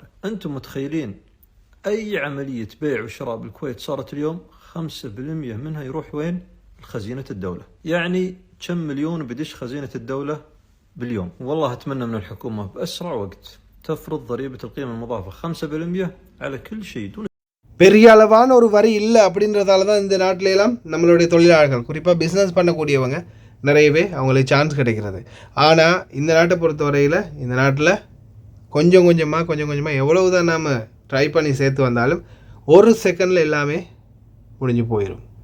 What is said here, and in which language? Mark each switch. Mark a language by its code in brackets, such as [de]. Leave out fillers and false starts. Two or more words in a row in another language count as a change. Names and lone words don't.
[ar] أنتم متخيلين أي عملية بيع وشراء بالكويت صارت اليوم 5% منها يروح وين؟ خزينة الدولة. يعني كم مليون بدش خزينة الدولة باليوم. والله أتمنى من الحكومة بأسرع وقت تفرض ضريبة القيمة المضافة 5% على كل شيء. [ta] பெரிய அளவான ஒரு வரி இல்லை அப்படின்றதால தான் இந்த நாட்டிலெல்லாம் நம்மளுடைய தொழிலாளர்கள், குறிப்பாக பிஸ்னஸ் பண்ணக்கூடியவங்க நிறையவே அவங்களுக்கு சான்ஸ் கிடைக்கிறது. ஆனால் இந்த நாட்டை பொறுத்தவரையில் இந்த நாட்டில் கொஞ்சம் கொஞ்சமாக எவ்வளவு தான் நாம் ட்ரை பண்ணி சேர்த்து வந்தாலும் ஒரு செகண்டில் எல்லாமே முடிஞ்சு போயிடும்.